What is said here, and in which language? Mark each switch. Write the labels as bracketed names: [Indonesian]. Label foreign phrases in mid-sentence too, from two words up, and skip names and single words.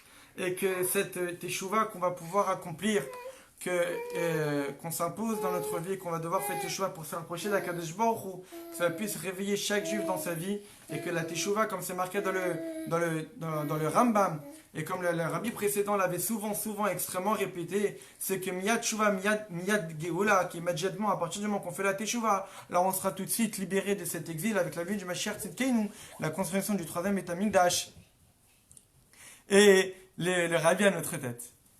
[French] Et que cette teshuva qu'on va pouvoir accomplir, qu'on s'impose dans notre vie, qu'on va devoir faire teshuva pour se rapprocher d' [Hebrew] הקדוש ברוך הוא, [French] que ça puisse réveiller chaque juif dans sa vie, et que la teshuva, comme c'est marqué dans le Rambam, et comme le rabbi précédent l'avait souvent extrêmement répété, c'est que [Hebrew] מיד תשובה, מיד גאולה, [French] qui est immédiatement, à partir du moment qu'on fait la teshuva, là on sera tout de suite libéré de cet exil avec la vie du [Hebrew] משיח צדקנו, [French] la construction du troisième [Hebrew] בית המקדש. [French] Et le rabbi à notre tête.